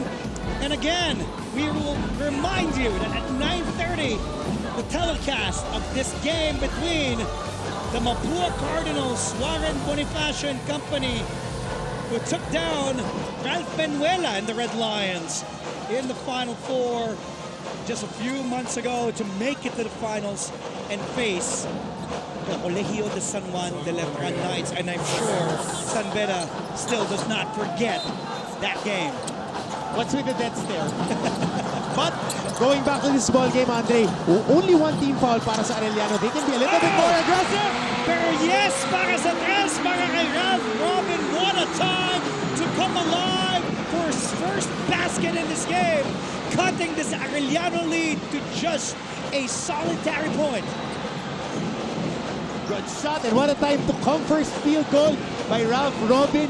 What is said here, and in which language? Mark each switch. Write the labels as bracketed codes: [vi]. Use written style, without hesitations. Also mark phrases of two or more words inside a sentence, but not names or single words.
[en] And again, we will remind you that at 9:30, the telecast of this game between the Mapua Cardinals, Warren Bonifacio and company, who took down Ralph Benuela and the Red Lions in the Final Four just a few months ago to make it to the finals and face the Colegio de San Juan de Letran Knights, and I'm sure San Beda still does not forget that game. What's with the death stare? But going back to this ball game, Andre, only one team foul [tl] para sa Arellano. [en] They can be a little bit more aggressive. [tl] Pero yes, para sa tres, para kay Ralph Robin, [en] what a time to come alive for his first basket in this game, cutting this Arellano lead to just a solitary point. Good shot, and what a time to come first field goal by Ralph Robin.